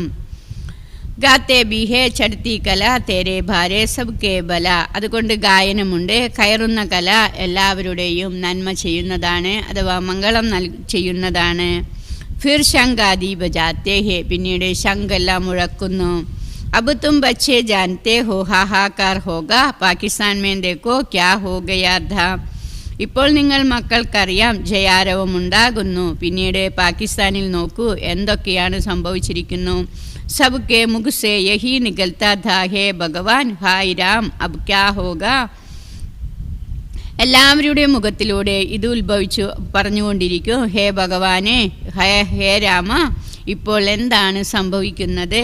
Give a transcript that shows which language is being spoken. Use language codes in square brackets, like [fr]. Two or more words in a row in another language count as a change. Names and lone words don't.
[hi] गाते भी हैं चढ़ती कला तेरे भाने सब के भला. [ml] അതുകൊണ്ട് ഗായനമുണ്ട്. കയറുന്ന കല എല്ലാവരുടെയും നന്മ ചെയ്യുന്നതാണ്, അഥവാ മംഗളം ചെയ്യുന്നതാണ്. [hi] फिर शंखादि बजाते हैं. [ml] പിന്നീട് ശംഖെല്ലാം മുഴക്കുന്നു. [hi] अब तुम बच्चे जानते हो हाहाकार होगा. पाकिस्तान में देखो क्या हो गया था. [ml] ഇപ്പോൾ നിങ്ങൾ മക്കൾക്കറിയാം ജയാരവം ഉണ്ടാകുന്നു. പിന്നീട് പാകിസ്ഥാനിൽ നോക്കൂ എന്തൊക്കെയാണ് സംഭവിച്ചിരിക്കുന്നു. [hi] सबके मुख से यही निकलता था हे भगवान हाय राम अब क्या होगा. [ml] എല്ലാവരുടെയും മുഖത്തിലൂടെ ഇത് ഉത്ഭവിച്ചു പറഞ്ഞുകൊണ്ടിരിക്കും, ഹേ ഭഗവാനെ, ഹേ രാമ, ഇപ്പോൾ എന്താണ് സംഭവിക്കുന്നത്?